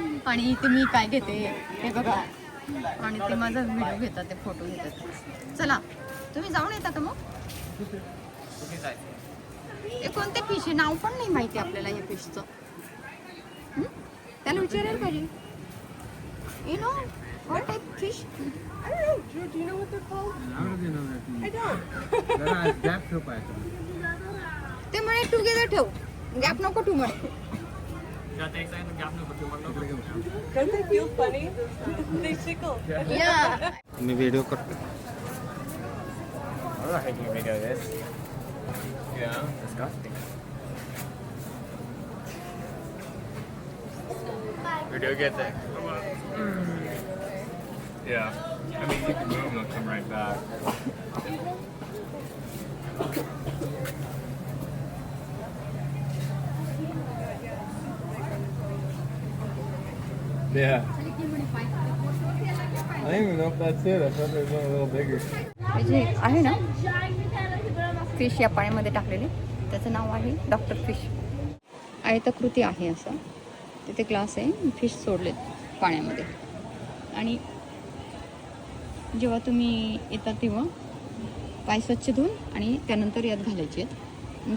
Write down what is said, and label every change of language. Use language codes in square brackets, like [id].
[mr] आणि इथे मी काय घेते हे बघा. आणि ते माझा व्हिडिओ घेतात ते फोटो घेतात. चला तुम्ही जाऊन येता का मग. हे कोणते फिश आहे नाव पण नाही माहिती आपल्याला या फिशचं. त्याला विचारायला पाहिजे. [en] You know what type of fish? I don't know. Drew, do you know what they're called? How do they know that? I don't. That has gap to it. [mr] ते म्हणे टुगेदर ठेव. गॅप नको ठेवू म्हणे. [en] Don't they feel funny? They tickle. Yeah. [hi] मैं video करते. [en] I'm not taking a video of this. Yeah. Disgusting. Where do you get that? Yeah. I mean, you can move and they'll come right back. Yeah. I don't even know if that's it. I thought there was one a little bigger. [mr] जे आहे ना fish या पाण्यामध्ये टाकलेले त्याचं नाव आहे doctor fish. आयताकृती आहे असं. तिथे ग्लास आहे. फिश सोडलेत पाण्यामध्ये आणि जेव्हा तुम्ही येतात तेव्हा पाय स्वच्छ धुवून आणि त्यानंतर यात घालायचे आहेत.